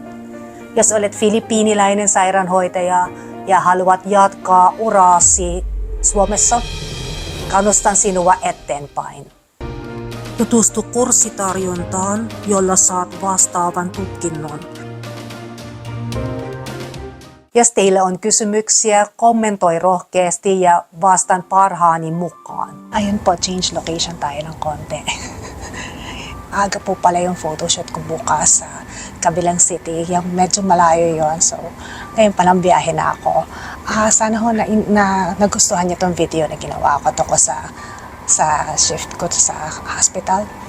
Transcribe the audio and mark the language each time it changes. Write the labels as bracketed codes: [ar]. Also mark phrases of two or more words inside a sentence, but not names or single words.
[fi] Jos olet filippiiniläinen sairaanhoitaja ja haluat jatkaa uraasi Suomessa, kannustan sinua eteenpäin. Tutustu kurssitarjontaan, jolla saat vastaavan tutkinnon. Jos teillä on kysymyksiä, kommentoi rohkeasti ja vastaan parhaani mukaan. [tl] Ayun po, [en] change location [tl] tayo ng konti. Aga po pala yung photoshoot ko bukas sa kabilang city. Yung medyo malayo yon. So, ngayon palang biyahe na ako. Sana ho na nagustuhan niyo tong video na ginawa ko to sa shift ko sa hospital.